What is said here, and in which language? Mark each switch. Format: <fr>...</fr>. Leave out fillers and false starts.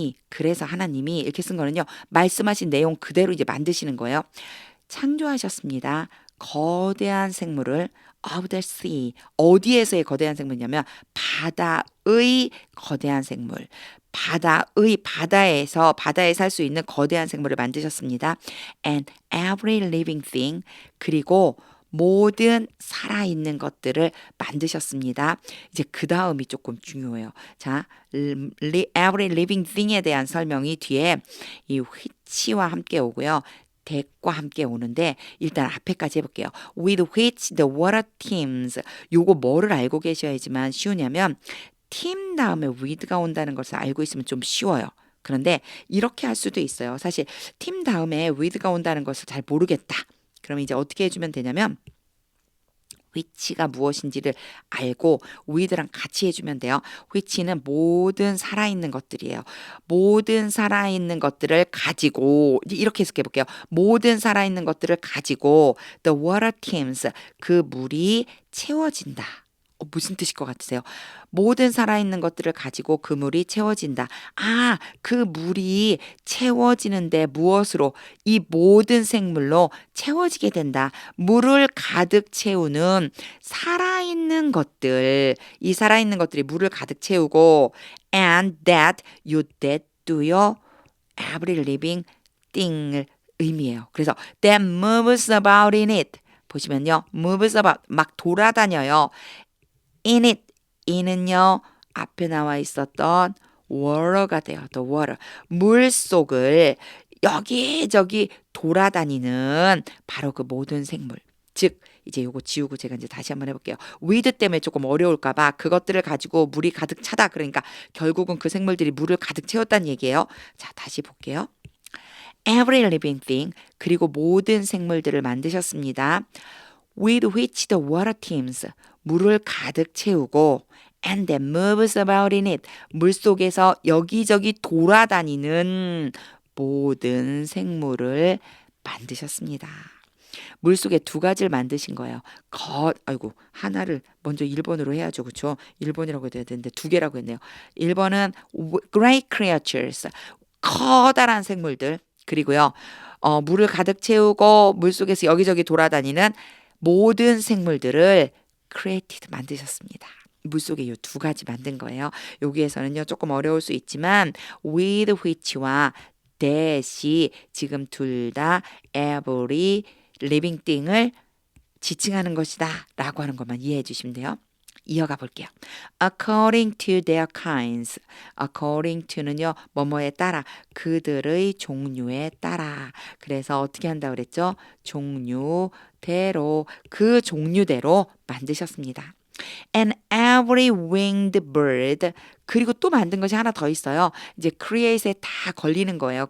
<ko>그래서 하나님이 이렇게 쓴 거는요. 말씀하신 내용 그대로 이제 만드시는 거예요. 창조하셨습니다. 거대한 생물을</ko> <en>of the sea.</en> <ko>어디에서의 거대한 생물이냐면 바다의 거대한 생물. 바다에 살 수 있는 거대한 생물을 만드셨습니다.</ko> <en>And every living thing.</en> <ko>그리고 모든 살아있는 것들을 만드셨습니다. 이제 그 다음이 조금 중요해요. 자,</ko> <en>every living thing</en> <ko>에 대한 설명이 뒤에 이 which와 함께 오고요. that과 함께 오는데 일단 앞에까지 해볼게요.</ko> <en>With which the water teems.</en> <ko>요거 뭐를 알고 계셔야지만 쉬우냐면 team 다음에 with가 온다는 것을 알고 있으면 좀 쉬워요. 그런데 이렇게 할 수도 있어요. 사실 team 다음에 with가 온다는 것을 잘 모르겠다. 그럼 이제 어떻게 해주면 되냐면 which가 무엇인지를 알고 with랑 같이 해주면 돼요. which는 모든 살아있는 것들이에요. 모든 살아있는 것들을 가지고 이렇게 해석해 볼게요. 모든 살아있는 것들을 가지고</ko> <en>the water teems.</en> <ko>그 물이 채워진다. 무슨 뜻일 것 같으세요? 모든 살아있는 것들을 가지고 그 물이 채워진다. 그 물이 채워지는데 무엇으로? 이 모든 생물로 채워지게 된다. 물을 가득 채우는 살아있는 것들. 이 살아있는 것들이 물을 가득 채우고</ko> <en>and that do your every living thing</en> <ko>을 의미해요.</ko> <en>그래서 that moves about in it.</en> <ko>보시면요.</ko> <en>moves about</en> <ko>막 돌아다녀요.</ko> <en>in it.</en> <ko>이는요. 앞에 나와 있었던 water가 돼요.</ko> <en>the water.</en> <ko>물 속을 여기저기 돌아다니는 바로 그 모든 생물. 즉 이제 요거 지우고 제가 이제 다시 한번 해볼게요. with 때문에 조금 어려울까 봐 그것들을 가지고 물이 가득 차다. 그러니까 결국은 그 생물들이 물을 가득 채웠다는 얘기예요. 자, 다시 볼게요.</ko> <en>Every living thing.</en> <ko>그리고 모든 생물들을 만드셨습니다.</ko> <en>With which the water teems.</en> <ko>물을 가득 채우고</ko> <en>and that moves about in it.</en> <ko>물 속에서 여기저기 돌아다니는 모든 생물을 만드셨습니다. 물 속에 두 가지를 만드신 거예요. 하나를 먼저 1번으로 해야죠. 그렇죠? 1번이라고 해야 되는데 두 개라고 했네요.</ko> <en>1번은 great creatures.</en> <ko>커다란 생물들. 그리고요. 물을 가득 채우고 물 속에서 여기저기 돌아다니는 모든 생물들을 created 만드셨습니다. 물속에 이 두 가지 만든 거예요. 여기에서는요 조금 어려울 수 있지만 with which와 that이 지금 둘 다 every living thing을 지칭하는 것이다 라고 하는 것만 이해해 주시면 돼요. 이어가 볼게요.</ko> <en>According to their kinds.</en> <ko>According to는요, 뭐뭐에 따라, 그들의 종류에 따라. 그래서 어떻게 한다고 그랬죠? 종류대로, 그 종류대로 만드셨습니다.</ko> <en>And every winged bird.</en> <ko>그리고 또 만든 것이 하나 더 있어요. 이제 create에 다 걸리는 거예요.</ko>